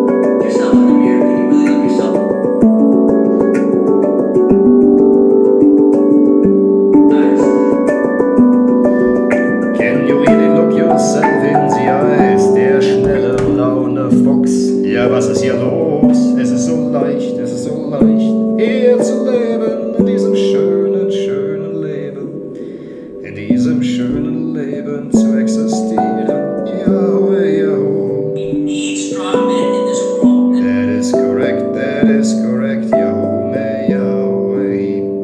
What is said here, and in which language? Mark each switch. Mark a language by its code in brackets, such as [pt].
[en] Look yourself in the mirror. Can you really look yourself? Eyes. Can you really look yourself in the eyes? [de] Der schnelle braune Fuchs. Ja, was ist hier los? Es ist so leicht, hier zu leben, in diesem schönen, schönen Leben. In diesem schönen Leben zu existieren. Yahweh, Yahoo. [en] We need strong men in this world. That is correct, Yahweh, Yahweh.